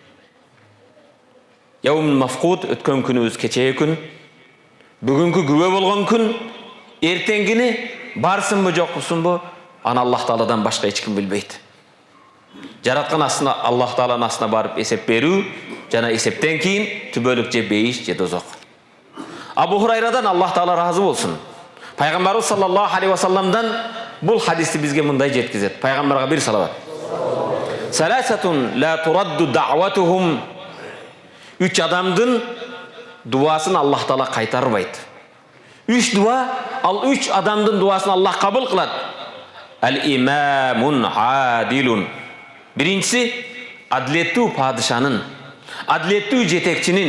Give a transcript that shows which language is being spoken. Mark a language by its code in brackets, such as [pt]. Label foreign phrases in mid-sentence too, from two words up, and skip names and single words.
[ar] يومٌ مفقود, [ky] өткөн күнүбүз кечээ күн, бүгүнкү күбө болгон күн, эртеңгини барсынбы жокпусунбу, аны Аллах Тааладан башка эч ким билбейт. Жараткан астына Аллах Тааланын астына барып эсеп берүү, жана эсептен кийин түбөлүк же бейиш же дозок. Абу Хурайрадан Аллах Таала разы болсун. Пайгамбарыбыз [ar] صلى الله عليه وسلم [ky] бул хадисти бизге мындай жеткизет. Пайгамбарга бир салават. [ar] ثلاثةٌ لا تُردُّ دعوتُهم. [ky] Үч адамдын дуасын Аллах Таала кайтарбайт. Үч дуа, ал үч адамдын дуасын Аллах кабыл кылат. [ar] الإمامُ العادلُ. [ky] Биринчиси адилеттүү падышанын, адилеттүү жетекчинин.